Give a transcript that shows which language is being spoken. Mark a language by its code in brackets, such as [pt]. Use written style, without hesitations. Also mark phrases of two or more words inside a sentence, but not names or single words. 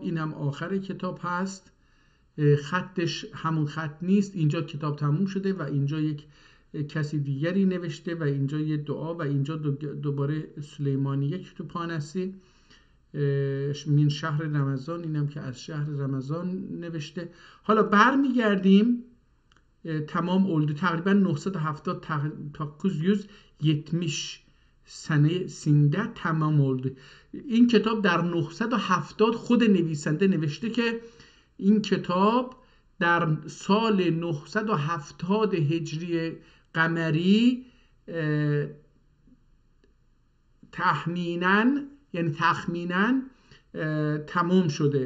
[fa] این هم آخر کتاب هست، خطش همون خط نیست. اینجا کتاب تموم شده و اینجا یک کسی دیگری نوشته و اینجا یه دعا و اینجا دوباره سلیمانیه کتوبخانه‌ای من شهر رمضان، اینم که از شهر رمضان نوشته. حالا برمیگردیم [tr] tamam oldu. Taqriban 970 970 senesinde tamam oldu. [fa] این کتاب در 970 خود نویسنده نوشته که این کتاب در سال 970 هجری قمری تخمیناً تمام شده.